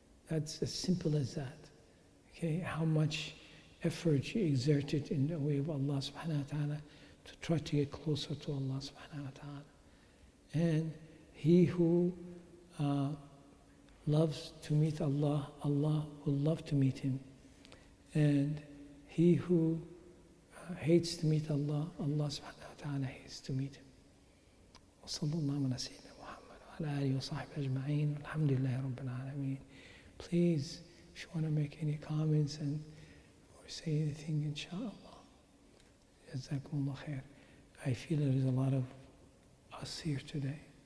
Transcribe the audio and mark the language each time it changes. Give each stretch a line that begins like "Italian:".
English: That's as simple as that. Okay, how much effort you exerted in the way of Allah subhanahu wa ta'ala to try to get closer to Allah subhanahu wa ta'ala. And he who loves to meet Allah, Allah will love to meet him. And he who hates to meet Allah, Allah subhanahu wa ta'ala hates to meet him.
Arabic: وصلى الله على سيدنا محمد وعلى آله وصحبه أجمعين والحمد لله رب العالمين.
English: Please, if you want to make any comments or say anything, inshallah. Jazakumullah khair. I feel there is a lot of us here today.